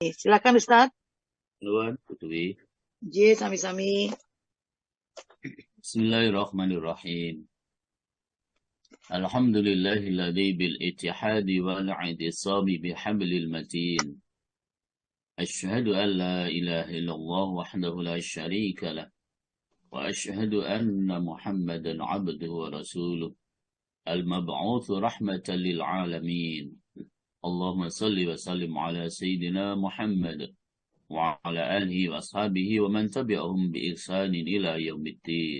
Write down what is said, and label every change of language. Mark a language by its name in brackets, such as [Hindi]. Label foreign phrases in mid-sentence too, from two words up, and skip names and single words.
[Indonesian] Silakan Ustaz. [Javanese] Nuwun Putwi. Nggih, sami-sami. [Arabic] بسم الله الرحمن الرحيم. الحمد لله الذي بالاتحاد والاعتصام بحبل المتين. أشهد أن لا إله إلا الله وحده لا شريك له. وأشهد أن محمدا عبده ورسوله. المبعوث رحمة للعالمين. اللهم صل وسلم على سيدنا محمد وعلى آله وأصحابه ومن تبعهم بإحسان إلى يوم الدين.